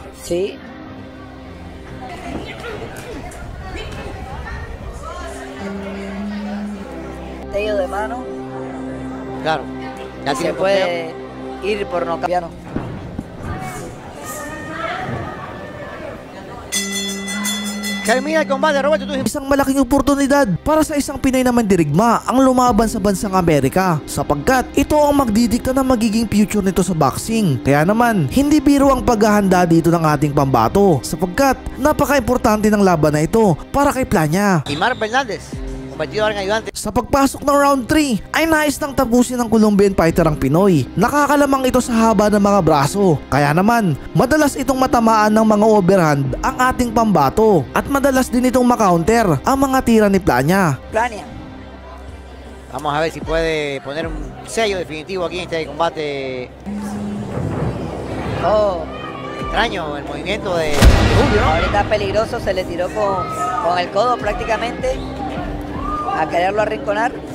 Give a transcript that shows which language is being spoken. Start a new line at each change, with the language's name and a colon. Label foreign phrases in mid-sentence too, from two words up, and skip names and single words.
Spanish: Sí. Tello de mano. Claro. Ya Se tiene puede ir por nocaut. Termina el combate, Roberto.
Filipino: Isang malaking oportunidad para sa isang Pinoy na mandirigma ang lumaban sa bansang Amerika sapagkat ito ang magdidikta ng magiging future nito sa boxing. Kaya naman, hindi biro ang paghahanda dito ng ating pambato sapagkat napaka-importante ng laban na ito para kay Plania.
Spanish: Y Mar Fernández, convertido ahora en ayudante.
Filipino: Sa pagpasok ng round 3 ay nais nang tapusin ng
English: Colombian fighter
Filipino: ang Pinoy. Nakakalamang ito sa haba ng mga braso. Kaya naman, madalas itong matamaan ng mga overhand ang ating pambato at madalas din itong makounter ang mga tira ni Plania. Plania.
Spanish: Vamos a ver si puede poner un sello definitivo aquí en este combate. Oh, Extraño el movimiento de Julio, ¿no? ahorita peligroso, se le tiró con el codo prácticamente a quererlo arrinconar.